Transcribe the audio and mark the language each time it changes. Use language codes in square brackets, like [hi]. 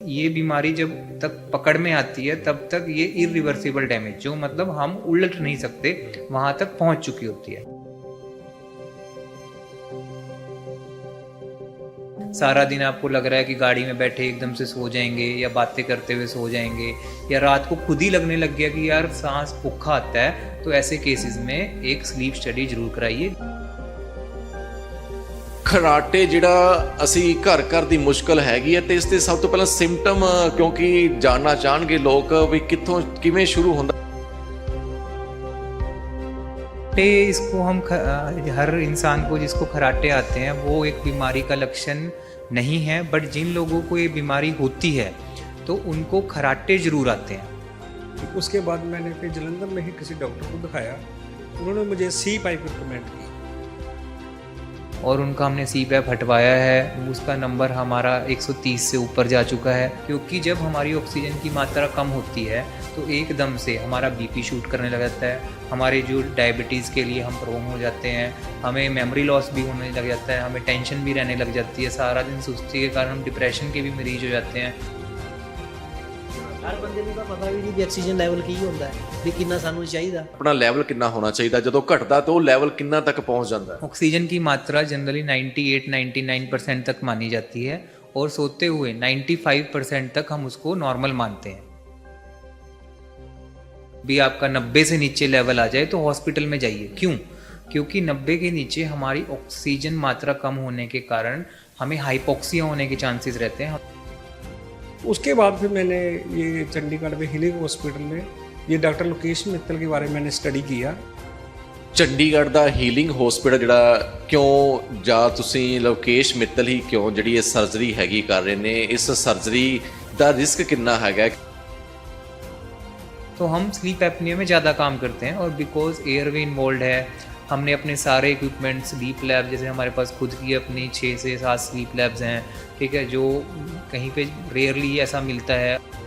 [hi] ये बीमारी जब तक पकड़ में आती है तब तक ये इरिवर्सिबल डैमेज, जो मतलब हम उलट नहीं सकते, वहां तक पहुंच चुकी होती है। सारा दिन आपको लग रहा है कि गाड़ी में बैठे एकदम से सो जाएंगे या बातें करते हुए सो जाएंगे, या रात को खुद ही लगने लग गया कि यार सांस भूखा आता है, तो ऐसे केसेस में एक स्लीप स्टडी जरूर कराइए। [pa] खराटे ਜਿਹੜਾ ਅਸੀਂ ਘਰ ਘਰ ਦੀ ਮੁਸ਼ਕਲ ਹੈਗੀ ਹੈ ਤੇ ਇਸ ਦੇ ਸਭ ਤੋਂ ਪਹਿਲਾਂ ਸਿੰਪਟਮ ਕਿਉਂਕਿ ਜਾਣਨਾ ਚਾਹਣਗੇ ਲੋਕ ਵੀ ਕਿੱਥੋਂ ਕਿਵੇਂ ਸ਼ੁਰੂ ਹੁੰਦਾ। [hi] इसको हम हर इंसान को जिसको खराटे आते हैं वो एक बीमारी का लक्षण नहीं है, बट जिन लोगों को ये बीमारी होती है तो उनको खराटे जरूर आते हैं। उसके बाद मैंने फिर जलंधर में ही किसी डॉक्टर को दिखाया, उन्होंने मुझे सी पाइप रिकमेंड की और उनका हमने सी पैप हटवाया है। उसका नंबर हमारा 130 से ऊपर जा चुका है, क्योंकि जब हमारी ऑक्सीजन की मात्रा कम होती है तो एकदम से हमारा बीपी शूट करने लग जाता है, हमारे जो डायबिटीज़ के लिए हम प्रोन हो जाते हैं, हमें मेमोरी लॉस भी होने लग जाता है, हमें टेंशन भी रहने लग जाती है, सारा दिन सुस्ती के कारण हम डिप्रेशन के भी मरीज हो जाते हैं। [pa] हर बंदे ਨੂੰ ਤਾਂ ਪਤਾ ਵੀ ਨਹੀਂ ਵੀ ਆਕਸੀਜਨ ਲੈਵਲ ਕੀ ਹੁੰਦਾ ਹੈ, ਵੀ ਕਿੰਨਾ ਸਾਨੂੰ ਚਾਹੀਦਾ। ਆਪਣਾ ਲੈਵਲ ਕਿੰਨਾ ਹੋਣਾ ਚਾਹੀਦਾ, ਜਦੋਂ ਘਟਦਾ ਤਾਂ ਉਹ ਲੈਵਲ ਕਿੰਨਾ ਤੱਕ ਪਹੁੰਚ ਜਾਂਦਾ ਹੈ। [hi] ऑक्सीजन की मात्रा जनरली 98-99% तक मानी जाती है और सोते हुए 95% तक हम उसको नॉर्मल मानते हैं। भी आपका 90 से नीचे लेवल आ जाए तो हॉस्पिटल में जाइए। क्यों? क्योंकि 90 के नीचे हमारी ऑक्सीजन मात्रा कम होने के कारण हमें हाइपोक्सिया होने के चांसेस रहते हैं। उसके बाद फिर मैंने ये चंडीगढ़ में हीलिंग हॉस्पिटल में ये डॉक्टर लोकेश मित्तल के बारे में मैंने स्टडी किया। [pa] ਚੰਡੀਗੜ੍ਹ ਦਾ ਹੀਲਿੰਗ ਹਸਪੀਟਲ ਜਿਹੜਾ ਕਿਉਂ, ਜਾਂ ਤੁਸੀਂ ਲੋਕੇਸ਼ ਮਿੱਤਲ ਹੀ ਕਿਉਂ ਜਿਹੜੀ ਇਹ ਸਰਜਰੀ ਹੈਗੀ ਕਰ ਰਹੇ ਨੇ, ਇਸ ਸਰਜਰੀ ਦਾ ਰਿਸਕ ਕਿੰਨਾ ਹੈਗਾ? [hi] तो हम स्लीप एपनिया में ज़्यादा काम करते हैं और बिकॉज एयरवे इन्वॉल्व है, हमने अपने सारे इक्विपमेंट स्लीप लैब, जैसे हमारे पास खुद की अपनी 6 से 7 स्लीप लैब्स हैं, ठीक है, जो कहीं पे रेयरली ऐसा मिलता है।